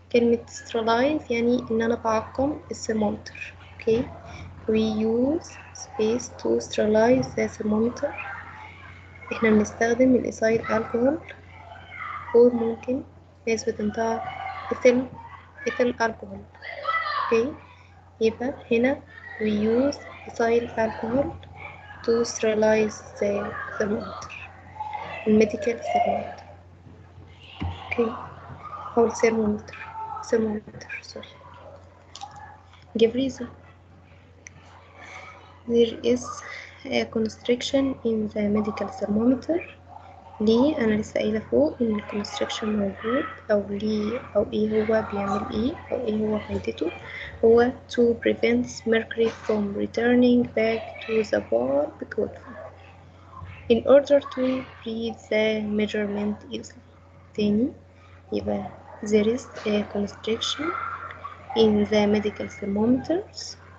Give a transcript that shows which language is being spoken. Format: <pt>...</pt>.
<ar>كلمة sterilize يعني إن أنا بعقم الثرمومتر.</ar> <en>Okay, we use space to sterilize the thermometer.</en> <ar>إحنا بنستخدم الإيثايل الكحول أو ممكن ناس بتنطق إيثيل الكحول.</ar> <en>Okay,</en> <ar>يبقى هنا</ar> <en>we use ethyl الكحول to sterilize the thermometer, medical thermometer. Okay, أو thermometer sorry. Give reason. There is a constriction in the medical thermometer.</en> <ar>ليه؟ أنا لسه قايلة فوق إن ال constriction موجود أو ليه أو إيه هو بيعمل إيه أو إيه هو فايدته.</ar> <en>هو to prevent mercury from returning back to the bar quickly in order to read the measurement easily. تاني يبقى there is a constriction in the medical thermometers.</en>